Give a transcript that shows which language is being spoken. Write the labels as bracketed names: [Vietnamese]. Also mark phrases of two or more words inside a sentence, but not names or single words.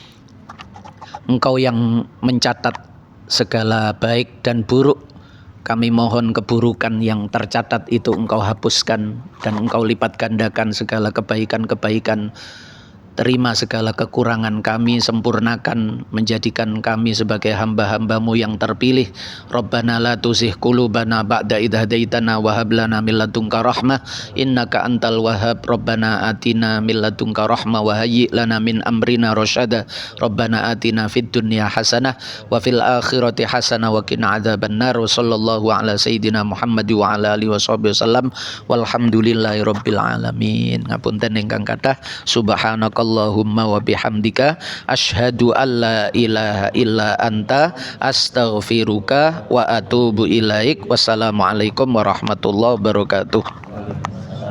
[Indonesian] Engkau yang mencatat segala baik dan buruk. Kami mohon keburukan yang tercatat itu Engkau hapuskan dan Engkau lipat gandakan segala kebaikan-kebaikan. Terima segala kekurangan kami, sempurnakan, menjadikan kami sebagai hamba-hamba-Mu yang terpilih. [Arabic] ربنا لا تزغ قلوبنا بعد إذ هديتنا وهب لنا من لدنك رحمة إنك أنت الوهاب. ربنا آتنا من لدنك رحمة وهيئ لنا من أمرنا رشدا. ربنا آتنا في الدنيا حسنة وفي الآخرة حسنة وقنا عذاب النار. صلى الله على سيدنا محمد وعلى آله وصحبه وسلم. والحمد لله رب العالمين. [Javanese] Ngapunten ingkang kathah. [Arabic] سبحانك اللهم وبحمدك أشهد أن لا إله إلا أنت أستغفرك وأتوب إليك. والسلام عليكم ورحمة الله وبركاته.